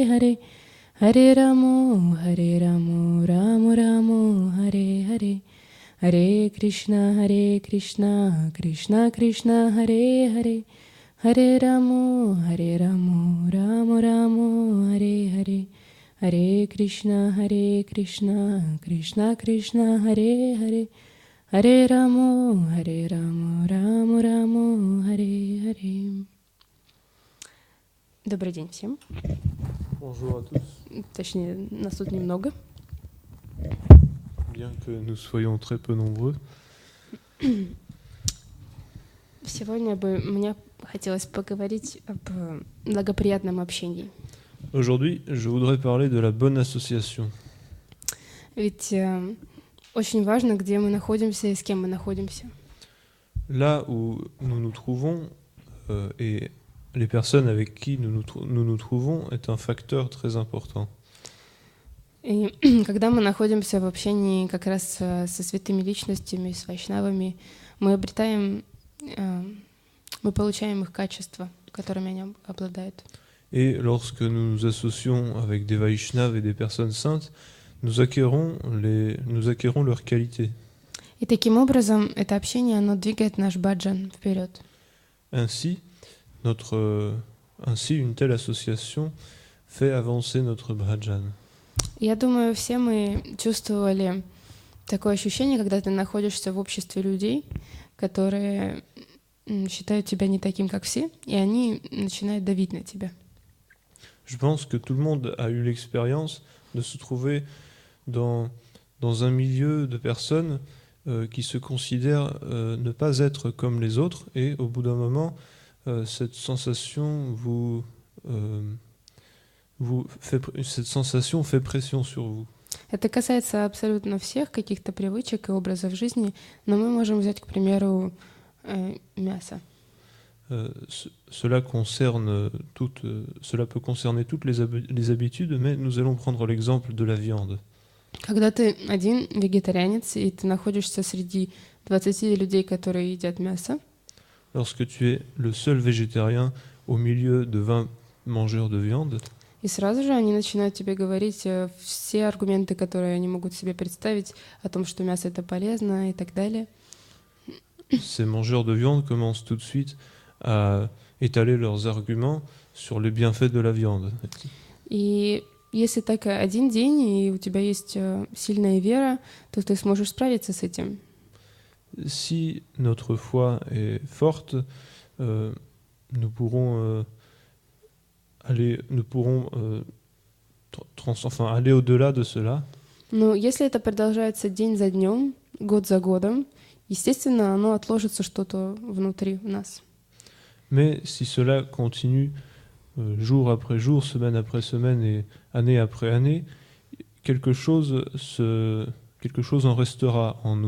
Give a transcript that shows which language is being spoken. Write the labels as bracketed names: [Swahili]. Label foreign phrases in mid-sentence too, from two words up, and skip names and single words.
[Sanskrit] Hare Hare Ramo Ramo Ramo Hare Hare Hare Krishna Krishna Krishna Hare Hare Hare Ramo Ramo Ramo Hare Hare Hare Krishna Krishna Krishna Hare Hare Hare Ramo Ramo Ramo Hare Hare. [Russian] Добрый день всем. [French] Bonjour à tous. [Russian] Точнее, нас тут немного. [French] Bien que nous soyons très peu nombreux. [Russian] Сегодня бы мне хотелось поговорить об благоприятном общении. [French] Aujourd'hui, je voudrais parler de la bonne association. [Russian] Ведь очень важно, где мы находимся и с кем мы находимся. [French] Là où nous nous trouvons et les personnes avec qui nous nous trouvons est un facteur très important. [Russian] И когда мы находимся в общении как раз со святыми личностями, с вайшнавами, мы получаем их качества, которыми они обладают. [French] Et lorsque nous nous associons avec des Vaishnavas et des personnes saintes, nous acquérons leurs qualités. [Russian] И таким образом это общение, оно двигает наш баджан вперед. [French] Ainsi, une telle association fait avancer notre bhajan. [Russian] Я думаю, все мы чувствовали такое ощущение, когда ты находишься в обществе людей, которые считают тебя не таким, как все, и они начинают давить на тебя. [French] Je pense que tout le monde a eu l'expérience de se trouver dans un milieu de personnes qui se considèrent ne pas être comme les autres, et au bout d'un moment, cette sensation fait pression sur vous. [Russian] Это касается абсолютно всех каких-то привычек и образов жизни, но мы можем взять, к примеру, мясо. [French] Cela peut concerner toutes les habitudes, mais nous allons prendre l'exemple de la viande. [Russian] Когда ты один вегетарианец, и ты находишься среди 20 людей, которые едят мясо, [French] lorsque tu es le seul végétarien au milieu de 20 mangeurs de viande, [Russian] и сразу же они начинают тебе говорить все аргументы, которые они могут себе представить о том, что мясо это полезно и так далее. [French] Ces mangeurs de viande commencent tout de suite à étaler leurs arguments sur les bienfaits de la viande. [Russian] И если так один день, и у тебя есть сильная вера, то ты сможешь справиться с этим. [French] Si notre foi est forte, nous pourrons aller au-delà de cela. [Russian] Но если это продолжается день за днем, год за годом, естественно, оно отложится что-то внутри нас. [French] Mais si cela continue jour après jour, semaine après semaine et année après année, quelque chose en restera en nous.